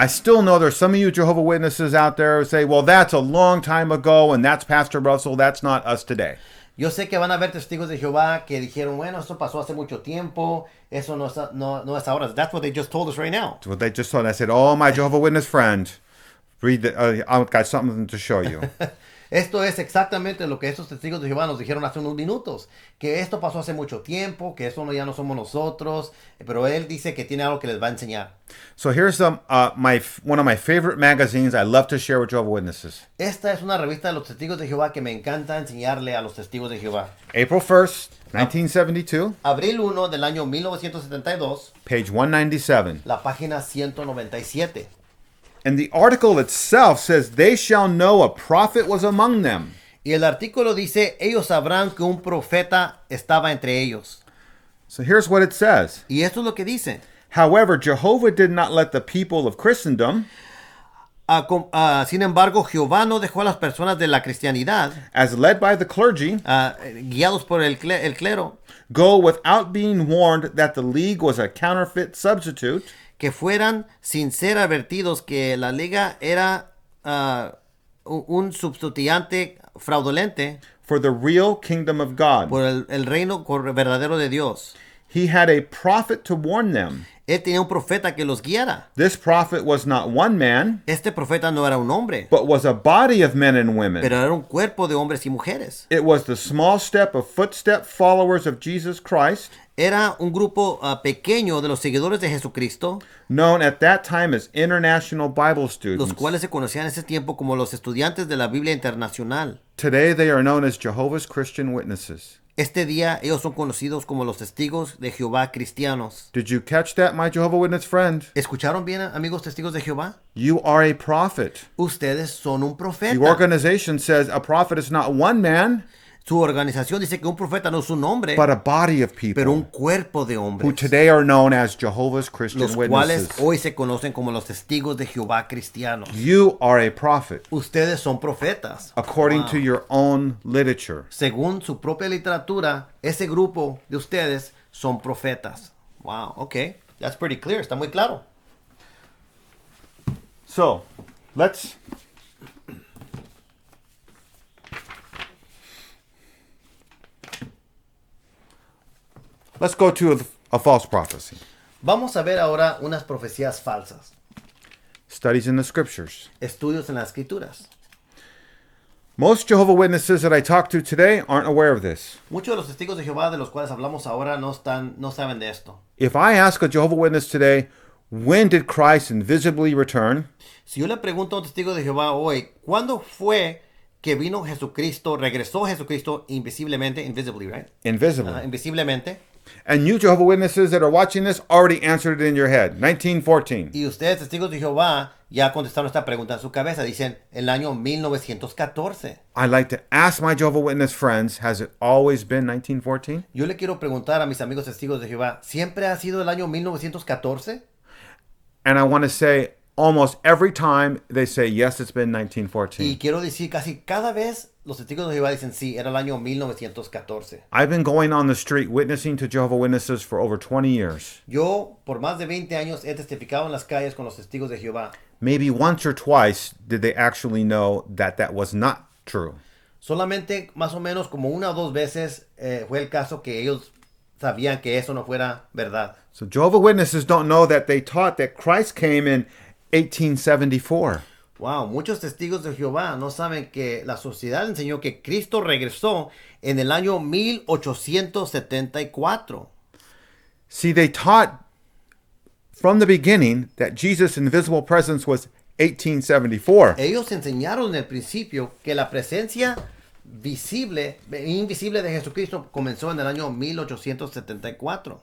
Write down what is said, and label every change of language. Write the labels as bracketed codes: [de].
[en] I still know there's some of you Jehovah Witnesses out there who say, well, that's a long time ago and that's Pastor Russell. That's not us today. [es] Yo sé que van a haber testigos de Jehová que dijeron, bueno, esto pasó hace mucho tiempo, eso no es ahora. [en] That's what they just told us right now. That's what they just told. I said, oh, my Jehovah Witness friend, read the, I've got something to show you. [es] Esto es exactamente lo que estos testigos de Jehová nos dijeron hace unos minutos, que esto pasó hace mucho tiempo, que eso ya no somos nosotros, pero él dice que tiene algo que les va a enseñar. [en] So here's one of my favorite magazines I love to share with Jehovah Witnesses. [es] Esta es una revista de los testigos de Jehová que me encanta enseñarle a los testigos de Jehová. [en] April 1st, 1972, [es] Abril 1 del año 1972, [en] page 197. [es] la página 197. [en] And the article itself says, they shall know a prophet was among them. [es] Y el artículo dice, ellos sabrán que un profeta estaba entre ellos. [en] So here's what it says. [es] Y esto es lo que dice. [en] However, Jehovah did not let the people of Christendom, [es] Sin embargo, Jehová no dejó a las personas de la cristianidad, [en] as led by the clergy, [es] guiados por el clero, [en] go without being warned that the league was a counterfeit substitute, [es] que fueran sin ser advertidos que la liga era un sustituyente fraudulente [en] for the real kingdom of God. [es] por el reino verdadero de Dios. [en] He had a prophet to warn them. [es] Él tenía un profeta que los guiara. [en] This prophet was not one man, [es] Este profeta no era un hombre, [en] but was a body of men and women. [es] pero era un cuerpo de hombres y mujeres. [en] It was the small step of footstep followers of Jesus Christ, [es] Era un grupo pequeño de los seguidores de Jesucristo, [en] known at that time as International Bible [es] los [en] Students. [es] cuales se conocían en ese tiempo como los estudiantes de la Biblia Internacional. [en] Today they are known as Jehovah's Christian Witnesses. [es] Este día ellos son conocidos como los testigos de Jehová cristianos. [en] Did you catch that, my Jehovah Witness friend? [es] ¿Escucharon bien, amigos testigos de Jehová? [en] You are a prophet. [es] Ustedes son un [en] The [es] profeta. [en] organization says a prophet is not one man, [es] Su organización dice que un profeta no es un hombre, [en] but a body of [es] pero un [en] people [es] cuerpo de [en] who [es] hombres, [en] today are known as Jehovah's Christian [es] los cuales [en] Witnesses. [es] hoy se conocen como los testigos de Jehová cristianos. [en] You are a prophet, [es] Ustedes son profetas. [en] according Wow. to your own literature. [es] Según su propia literatura, ese grupo de ustedes son profetas. [en] Wow, okay. That's pretty clear. [es] Está muy claro. [en] So, let's go to a false prophecy. [es] Vamos a ver ahora unas profecías falsas. [en] Studies in the scriptures. [es] Estudios en las escrituras. [en] Most Jehovah Witnesses that I talk to today aren't aware of this. [es] Muchos de los testigos de Jehová de los cuales hablamos ahora no saben de esto. [en] If I ask a Jehovah Witness today, when did Christ invisibly return? [es] Si yo le pregunto a un testigo de Jehová hoy, ¿cuándo fue que vino Jesucristo, regresó Jesucristo invisiblemente, [en] invisibly, right? Invisibly. [es] Invisiblemente. [en] And you Jehovah Witnesses that are watching this already answered it in your head. 1914. [es] Y ustedes, testigos de Jehová, ya contestaron esta pregunta en su cabeza. Dicen, el año 1914. [en] I'd like to ask my Jehovah Witness friends, has it always been 1914? [es] Yo le quiero preguntar a mis amigos testigos de Jehová, ¿siempre ha sido el año 1914? [en] And I want to say, almost every time they say, yes, it's been [es] Y [en] 1914. [es] quiero decir, casi cada vez los testigos de Jehová dicen, sí, era el año 1914. [en] I've been going on the street witnessing to Jehovah Witnesses for over 20 years. [es] Yo, por más de 20 años, he testificado en las calles con los testigos de Jehová. [en] Maybe once or twice did they actually know that that was not true. [es] Solamente más o menos como una o dos veces fue el caso que ellos sabían que eso no fuera verdad. [en] So Jehovah's Witnesses don't know that they taught that Christ came in 1874. [es] Wow, muchos testigos de Jehová no saben que la sociedad enseñó que Cristo regresó en el año 1874. [en] See, they taught from the beginning that Jesus' invisible presence was 1874. [es] Ellos enseñaron en el principio que la presencia invisible de Jesucristo comenzó en el año 1874.